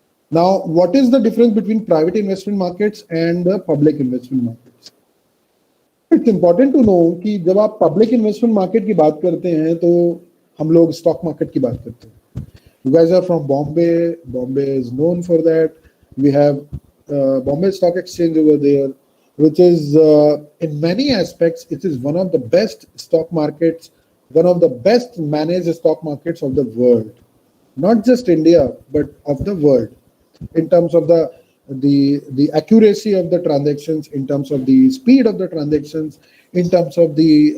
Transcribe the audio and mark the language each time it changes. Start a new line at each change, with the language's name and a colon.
English: Now, what is the difference between private investment markets and the public investment markets? It's important to know
Hindi: कि जब आप public investment market की बात करते हैं तो हम लोग स्टॉक मार्केट की बात करते हैं.
English: You guys are from Bombay. Bombay is known for that. We have Bombay Stock Exchange over there, which is in many aspects it is one of the best stock markets, one of the best managed stock markets of the world, not just India but of the world, in terms of the accuracy of the transactions, in terms of the speed of the transactions, in terms of the